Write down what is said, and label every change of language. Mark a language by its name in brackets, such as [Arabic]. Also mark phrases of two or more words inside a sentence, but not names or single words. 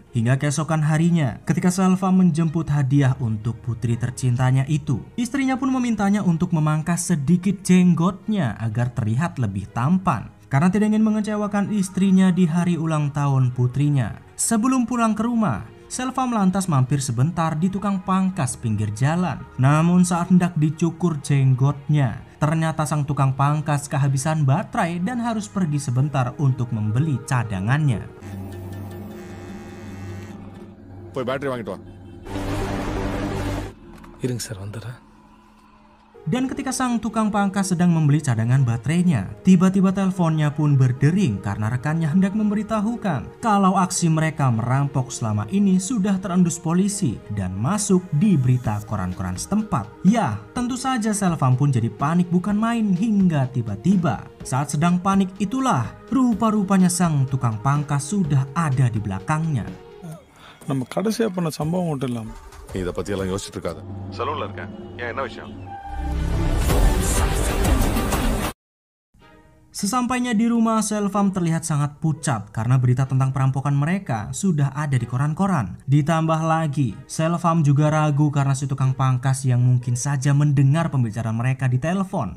[Indonesian] Hingga keesokan harinya ketika Selvam menjemput hadiah untuk putri tercintanya itu, istrinya pun memintanya untuk memangkas sedikit jenggotnya agar terlihat lebih tampan karena tidak ingin mengecewakan istrinya di hari ulang tahun putrinya. Sebelum pulang ke rumah, Selvam lantas mampir sebentar di tukang pangkas pinggir jalan. Namun saat hendak dicukur jenggotnya, ternyata sang tukang pangkas kehabisan baterai dan harus pergi sebentar untuk membeli cadangannya. [Tamil] போய் பேட்டரி வாங்கிட்டு வா. இருங்க சார் வந்துடுறேன். [Indonesian] Dan ketika sang tukang pangkas sedang membeli cadangan baterainya, tiba-tiba teleponnya pun berdering karena rekannya hendak memberitahukan kalau aksi mereka merampok selama ini sudah terendus polisi dan masuk di berita koran-koran setempat. Ya, tentu saja Selvam pun jadi panik bukan main hingga tiba-tiba saat sedang panik itulah rupa-rupanya sang tukang pangkas sudah ada di belakangnya. [Tamil] நம்ம கடைசியா பண்ண சம்பவம் மட்டும் இல்லாம நீ இதை பத்தி எல்லாம் யோசிச்சுட்டு இருக்காத. சலூன்ல இருக்கேன். ஏன் என்ன விஷயம்? [Indonesian] Sesampainya di rumah, Selvam terlihat sangat pucat karena berita tentang perampokan mereka sudah ada di koran-koran. Ditambah lagi, Selvam juga ragu karena si tukang pangkas yang mungkin saja mendengar pembicaraan mereka di telepon.